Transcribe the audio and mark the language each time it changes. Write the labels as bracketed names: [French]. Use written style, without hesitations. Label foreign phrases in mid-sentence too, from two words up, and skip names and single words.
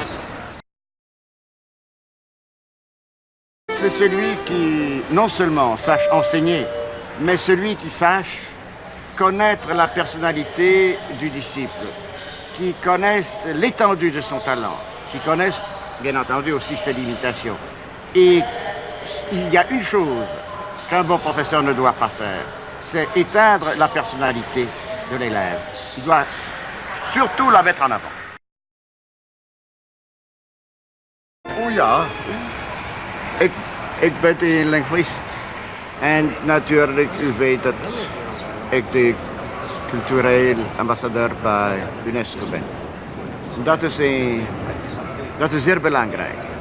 [French] C'est celui qui, non seulement sache enseigner, mais celui qui sache connaître la personnalité du disciple, qui connaisse l'étendue de son talent, qui connaisse, bien entendu, aussi ses limitations. Et il y a une chose qu'un bon professeur ne doit pas faire, c'est éteindre la personnalité de l'élève. Il doit surtout la mettre en avant. [Dutch] Oh ja, ik ben een linguist en natuurlijk, u weet dat ik de cultureel ambassadeur bij UNESCO ben. Dat is zeer belangrijk.